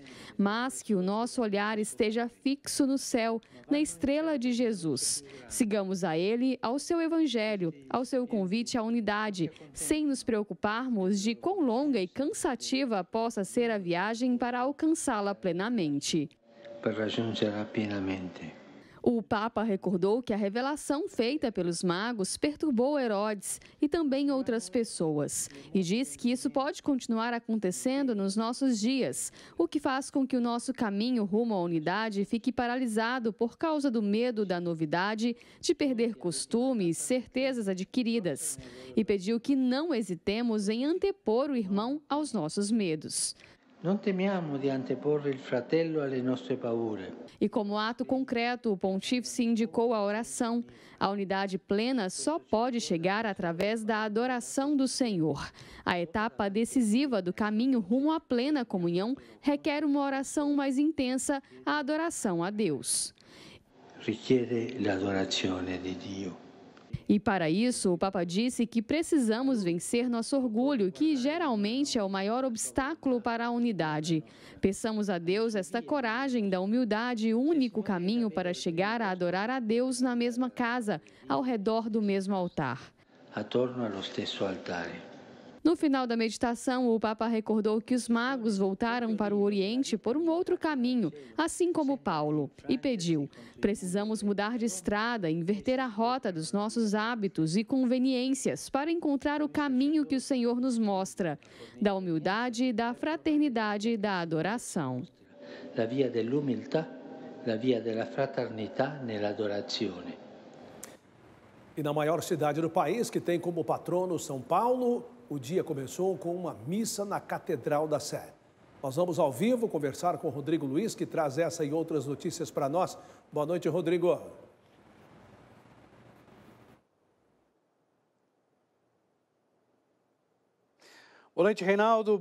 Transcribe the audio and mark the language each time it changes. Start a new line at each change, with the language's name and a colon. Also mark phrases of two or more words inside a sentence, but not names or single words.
Portuguese: Mas que o nosso olhar esteja fixo no céu, na estrela de Jesus. Sigamos a Ele, ao seu Evangelho, ao seu convite à unidade, sem nos preocuparmos de quão longa e cansativa possa ser a viagem para alcançá-la plenamente.
Italian: Para raggiungerla pienamente.
Portuguese: O Papa recordou que a revelação feita pelos magos perturbou Herodes e também outras pessoas. E diz que isso pode continuar acontecendo nos nossos dias, o que faz com que o nosso caminho rumo à unidade fique paralisado por causa do medo da novidade, de perder costumes, certezas adquiridas. E pediu que não hesitemos em antepor o irmão aos nossos medos.
Italian: Non temiamo di anteporre il fratello alle nostre paure.
Portuguese: E como ato concreto, o pontífice indicou a oração. A unidade plena só pode chegar através da adoração do Senhor. A etapa decisiva do caminho rumo à plena comunhão requer uma oração mais intensa, a adoração a Deus.
Italian: Richiede l'adorazione di Dio.
Portuguese: E para isso, o Papa disse que precisamos vencer nosso orgulho, que geralmente é o maior obstáculo para a unidade. Peçamos a Deus esta coragem da humildade, único caminho para chegar a adorar a Deus na mesma casa, ao redor do mesmo altar.
Italian: Attorno allo stesso altare.
Portuguese: No final da meditação, o Papa recordou que os magos voltaram para o Oriente por um outro caminho, assim como Paulo, e pediu: precisamos mudar de estrada, inverter a rota dos nossos hábitos e conveniências para encontrar o caminho que o Senhor nos mostra, da humildade, da fraternidade e da adoração.
Italian: La via dell'umiltà, la via della fraternità nell'adorazione.
Portuguese: E na maior cidade do país, que tem como patrono São Paulo, o dia começou com uma missa na Catedral da Sé. Nós vamos ao vivo conversar com o Rodrigo Luiz, que traz essa e outras notícias para nós. Boa noite, Rodrigo. Boa noite, Reinaldo.